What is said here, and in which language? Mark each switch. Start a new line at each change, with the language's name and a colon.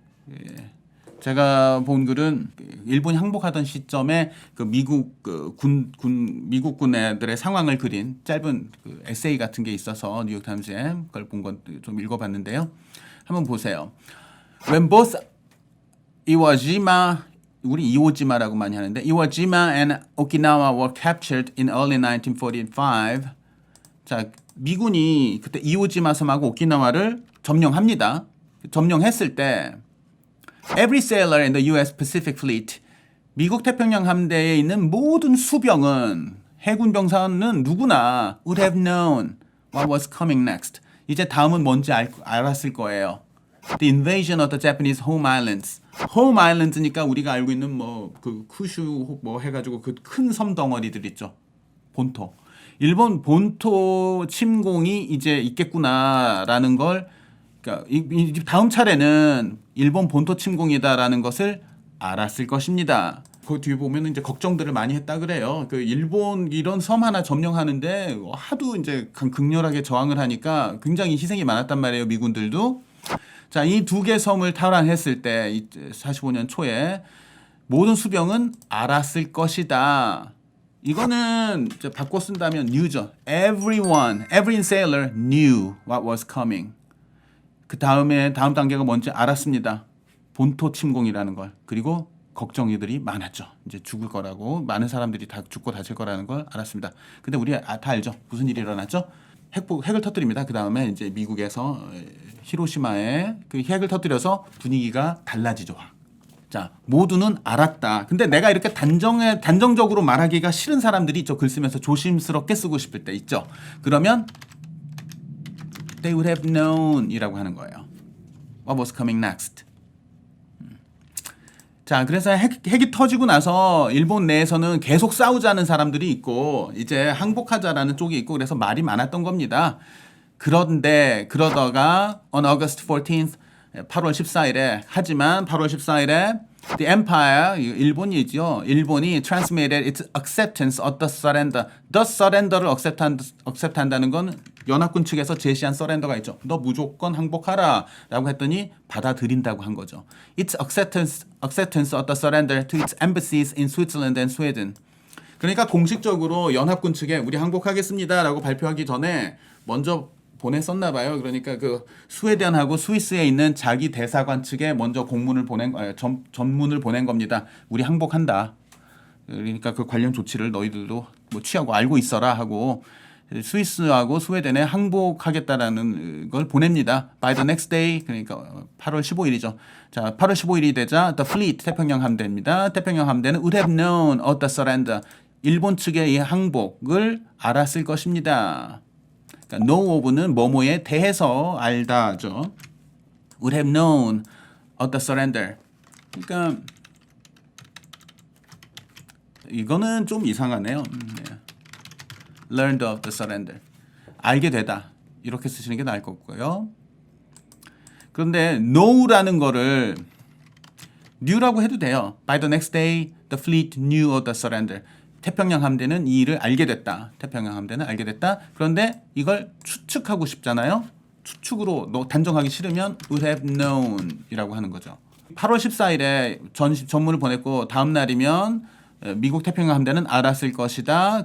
Korean: 예. 제가 본 글은 일본이 항복하던 시점에 그 미국 미국 군애들의 상황을 그린 짧은 에세이 같은 게 있어서 뉴욕 타임스에 그걸 본 건 좀 읽어봤는데요. 한번 보세요.
English: When both Iwo Jima
Korean: 우리 이오지마라고 많이 하는데
English: Iwo Jima and Okinawa were captured in early 1945.
Korean: 자, 미군이 그때 이오지마 섬하고 오키나와를 점령합니다. 점령했을 때
English: Every sailor in the U.S.
Korean: Pacific Fleet, 미국 태평양 함대에 있는 모든 수병은 해군 병사는 누구나
English: would have known what was coming next.
Korean: 이제 다음은 뭔지 알았을 거예요.
English: The invasion of the Japanese home islands.
Korean: home islands니까 우리가 알고 있는 뭐 그 쿠슈 뭐 해가지고 그 큰 섬 덩어리들 있죠. 본토. 일본 본토 침공이 이제 있겠구나라는 걸, 그러니까 다음 차례는 일본 본토 침공이다라는 것을 알았을 것입니다. 그 뒤에 보면 이제 걱정들을 많이 했다 그래요. 그 일본 이런 섬 하나 점령하는데 하도 이제 극렬하게 저항을 하니까 굉장히 희생이 많았단 말이에요. 미군들도. 자, 이 두 개 섬을 탈환했을 때 45년 초에 모든 수병은 알았을 것이다. 이거는 바꿔 쓴다면 knew죠.
English: Everyone, every sailor knew what was coming.
Korean: 그 다음 단계가 뭔지 알았습니다. 본토 침공이라는 걸. 그리고 걱정이들이 많았죠. 이제 죽을 거라고, 많은 사람들이 다 죽고 다칠 거라는 걸 알았습니다. 근데 우리 다 알죠. 무슨 일이 일어났죠? 핵을 터뜨립니다. 그 다음에 이제 미국에서 히로시마에 그 핵을 터뜨려서 분위기가 달라지죠. 자, 모두는 알았다. 근데 내가 이렇게 단정적으로 말하기가 싫은 사람들이 있죠. 글 쓰면서 조심스럽게 쓰고 싶을 때 있죠. 그러면
English: they would have known
Korean: 이라고 하는 거예요.
English: What was coming next?
Korean: 자, 그래서 핵이 터지고 나서 일본 내에서는 계속 싸우자는 사람들이 있고 이제 항복하자라는 쪽이 있고 그래서 말이 많았던 겁니다. 그런데 그러다가
English: on August 14th
Korean: 8월 14일에 하지만 8월 14일에
English: the empire
Korean: 일본이죠. 일본이
English: transmitted its acceptance of the surrender.
Korean: the surrender를 accept한다는 건 연합군 측에서 제시한 서렌더가 있죠. 너 무조건 항복하라 라고 했더니 받아들인다고 한 거죠.
English: Its acceptance of the surrender to its embassies in Switzerland and Sweden.
Korean: 그러니까 공식적으로 연합군 측에 우리 항복하겠습니다 라고 발표하기 전에 먼저 보냈었나 봐요. 그러니까 그 스웨덴하고 스위스에 있는 자기 대사관 측에 먼저 공문을 전문을 보낸 겁니다. 우리 항복한다. 그러니까 그 관련 조치를 너희들도 뭐 취하고 알고 있어라 하고 스위스하고 스웨덴에 항복하겠다라는 걸 보냅니다.
English: By the next day,
Korean: 그러니까 8월 15일이죠. 자, 8월 15일이 되자
English: the fleet
Korean: 태평양 함대입니다. 태평양 함대는
English: would have known of the surrender.
Korean: 일본 측의 이 항복을 알았을 것입니다. 그러니까 know of는 뭐뭐에 대해서 알다죠.
English: would have known of the surrender.
Korean: 그러니까 이거는 좀 이상하네요.
English: learned of the surrender.
Korean: 알게 되다. 이렇게 쓰시는 게 나을 것 같고요. 그런데 know라는 거를 knew라고 해도 돼요.
English: By the next day, the fleet knew of the surrender.
Korean: 태평양 함대는 이 일을 알게 됐다. 태평양 함대는 알게 됐다. 그런데 이걸 추측하고 싶잖아요. 추측으로 단정하기 싫으면
English: would have known
Korean: 이라고 하는 거죠. 8월 14일에 전문을 보냈고 다음 날이면 미국 태평양 함대는 알았을 것이다.